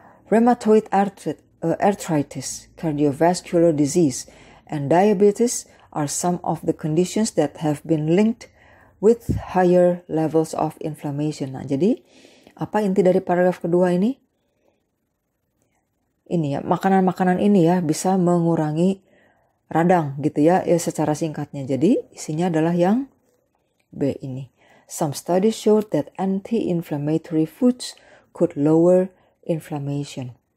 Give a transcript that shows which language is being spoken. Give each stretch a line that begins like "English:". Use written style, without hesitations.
English: Rheumatoid arthritis, cardiovascular disease, and diabetes are some of the conditions that have been linked with higher levels of inflammation.
Indonesian: Nah, jadi apa inti dari paragraf kedua ini? Ini ya, makanan-makanan ini ya bisa mengurangi radang gitu ya, secara singkatnya. Jadi isinya adalah yang B ini.
English: Some studies showed that anti-inflammatory foods could lower inflammation.